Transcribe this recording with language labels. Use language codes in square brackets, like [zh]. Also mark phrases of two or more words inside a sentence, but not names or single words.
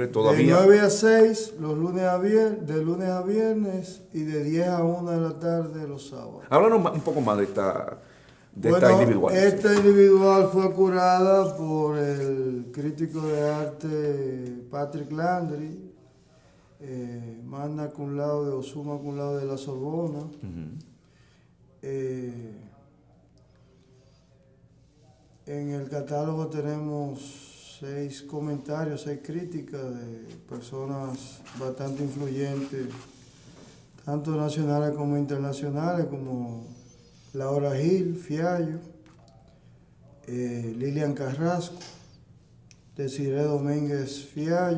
[es] De todavía. 9 a 6 los lunes a viernes, de lunes a viernes, y de 10 a 1 de la tarde los sábados. Háblanos un poco más de esta Bueno, individual. esta individual fue curada por el crítico de arte Patrick Landry, [la] magna cum laude [es] o [la] summa cum laude [es] de la Sorbona. En el catálogo tenemos 6 comentarios, 6 críticas de personas bastante influyentes, tanto nacionales como internacionales, como Laura Gil, Fiallo, Lilian Carrasco, Desiree Domínguez Fiallo,